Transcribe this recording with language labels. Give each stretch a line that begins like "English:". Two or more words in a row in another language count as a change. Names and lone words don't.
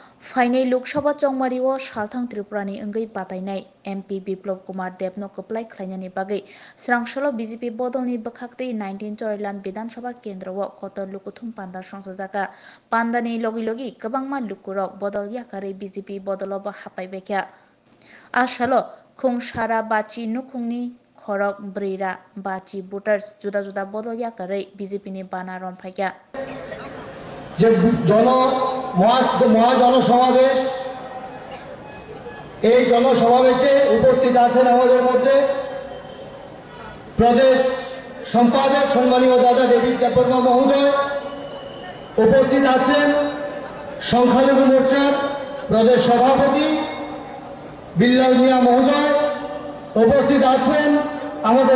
Kok Borok: फाइनै लोकसभा चौमारिओ सालथां त्रिपुरानि अंगै बातायनाय एमपी बिप्लब कुमार देबनो कप्लाय खालायनायनि बागै स्रांसलो बीजेपी बदलनि बखाक्ति 19 चौरिलाम विधानसभा केन्द्रओ कत लुकुथुम पान्दा संसजाका पान्दानि लगी लगी गोबांमा लुकुरक बदल याकारै बीजेपी बदलब हापायबायख्या आसालो खुंसारा बाची नुखुंनि खरक ब्रैरा बाची भोटार्स जुदा जुदा बदल याकारै बीजेपी नि बाना रनफायख्या
Bangla: যে মহাজনসমাবেশ এই জনসমাবেশে উপস্থিত আছেন আমাদের মধ্যে প্রদেশ সম্পাদক সম্মানীয় দাদা ডেভিড দেববর্মা মহোদয়, উপস্থিত আছেন সংখ্যালঘু মোর্চার প্রদেশ সভাপতি বিল্লাল মিয়া মহোদয়, উপস্থিত আছেন আমাদের